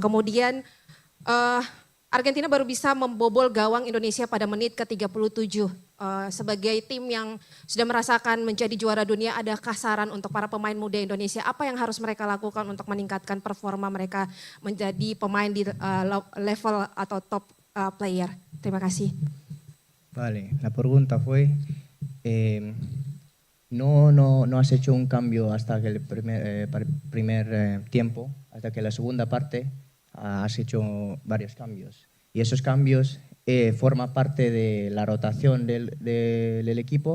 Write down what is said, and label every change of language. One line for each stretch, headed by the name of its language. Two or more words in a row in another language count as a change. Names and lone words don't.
Indonesian: Kemudian Argentina baru bisa membobol gawang Indonesia pada menit ke-37. Sebagai tim yang sudah merasakan menjadi juara dunia, adakah saran untuk para pemain muda Indonesia? Apa yang harus mereka lakukan untuk meningkatkan performa mereka menjadi pemain di level atau
English: top player?
Indonesian: Terima kasih.
Spanish: Vale, la pregunta fue, no has hecho un cambio hasta que el primer tiempo, hasta que la segunda parte has hecho varios cambios. Y esos cambios forman parte de la rotación del equipo.